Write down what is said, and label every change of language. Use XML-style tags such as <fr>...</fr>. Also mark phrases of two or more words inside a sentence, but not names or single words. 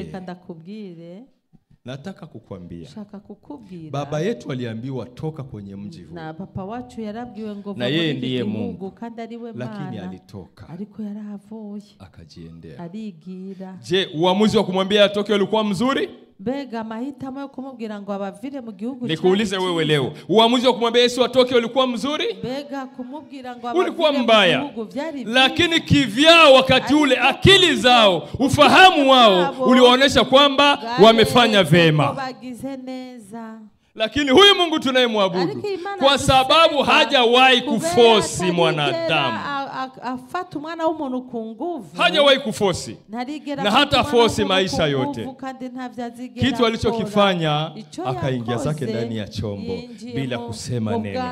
<sw>Nataka kukwambia, baba yetu aliambiwa toka kwenye mji huu, na yeye ndiye Mungu, lakini alitoka akajiendea. Je, uamuzi wa kumwambia atoke ulikuwa mzuri?</sw> <rn>Bega mahitamo yo kumubwira ngo abavire mu gihugu cyacu.</rn> <sw>Nikuulize wewe leo, uamuzi wa kumwambia Yesu atoke ulikuwa mzuri?</sw> <rn>Bega kumubwira ngo</rn> <sw>Ulikuwa mbaya. Lakini kivyao wakati ule akili zao, ufahamu wao uliwaonesha kwamba wamefanya vema. Lakini huyu Mungu tunayemwabudu, kwa sababu hajawahi kufosi mwanadamu, hajawahi kufosi na hata fosi maisha yote, kitu alichokifanya akaingia zake ndani ya chombo bila kusema neno.</sw>